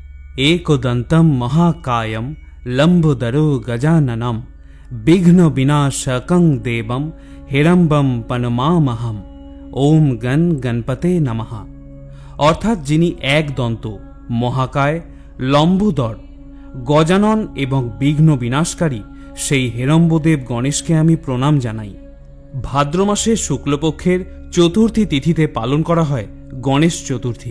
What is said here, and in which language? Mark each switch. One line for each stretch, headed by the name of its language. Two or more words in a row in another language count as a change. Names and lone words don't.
Sanskrit: एकदन्तं महाकायं लम्बोदरो गजाननं विघ्न विनाशकं देवं हिरम्बं पनमामहम। ओम गण गणपते नमः।
Bangla: অর্থাৎ যিনি একদন্ত, মহাকায়, লম্বোদর, গজানন এবং বিঘ্ন বিনাশকারী সেই হিরম্বদেব গণেশকে আমি প্রণাম জানাই। ভাদ্র মাসের শুক্লপক্ষের চতুর্থী তিথিতে পালন করা হয় গণেশ চতুর্থী।